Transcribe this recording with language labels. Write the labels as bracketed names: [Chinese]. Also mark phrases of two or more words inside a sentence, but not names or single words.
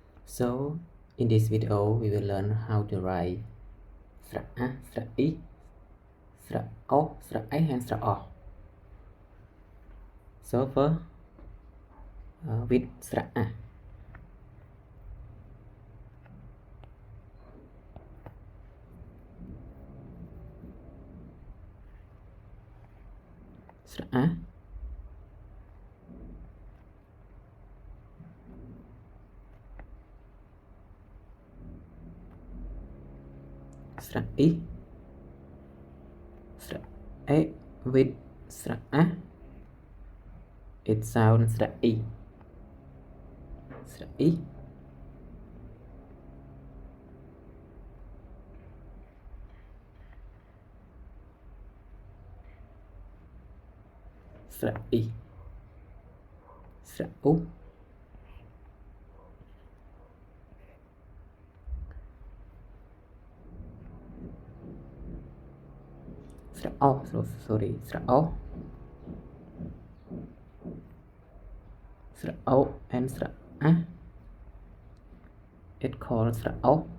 [English] So in this video we will learn how to write sra a, sra I, sra o, sra a and sra o. So first with sra a. Sra a, sra I, sra a with sra a, it sounds sra I, sra I, sra I, sra u, sra o, sorry, sra o, sra o and sra a, it calls sra o.